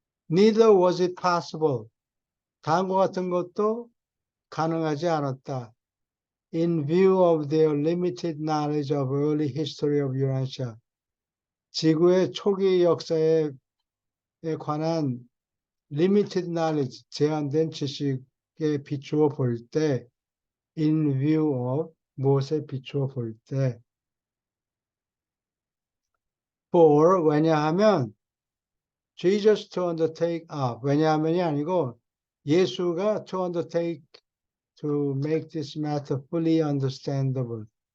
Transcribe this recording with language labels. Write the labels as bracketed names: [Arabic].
[English] Neither was it possible. [Korean] 다음과 같은 것도 가능하지 않았다. [English] In view of their limited knowledge of early history of Eurasia. [Korean] 지구의 초기 역사에 관한 [English] limited knowledge, [Korean] 제한된 지식에 비추어 볼 때, [English] in view of, [Korean] 무엇에 비추어 볼 때, for, 왜냐하면, [English] Jesus to undertake, [Korean] 왜냐하면이 아니고, 예수가 [English] to undertake, to make this matter fully understandable.